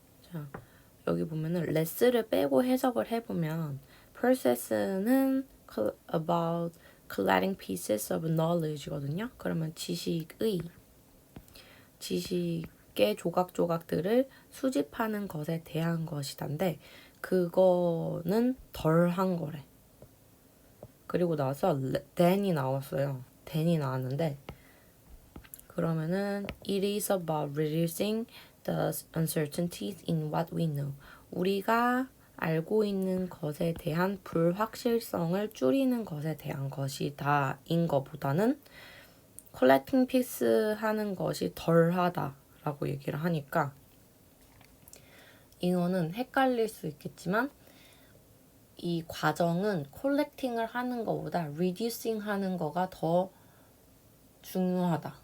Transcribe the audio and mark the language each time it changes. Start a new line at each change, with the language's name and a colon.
Korean: 자, 여기 보면은 less를 빼고 해석을 해보면 process는
English: about collecting pieces of knowledge
Korean: 거든요. 그러면 지식의 지식의 조각조각들을 수집하는 것에 대한 것이단데 그거는 덜한 거래. 그리고 나서 than이 나왔어요. than이 나왔는데 그러면은
English: it is about reducing the uncertainties in what we know.
Korean: 우리가 알고 있는 것에 대한 불확실성을 줄이는 것에 대한 것이다 인 것보다는 collecting piece 하는 것이 덜하다라고 얘기를 하니까 이거는 헷갈릴 수 있겠지만 이 과정은 collecting을 하는 것보다 reducing 하는 거가 더 중요하다.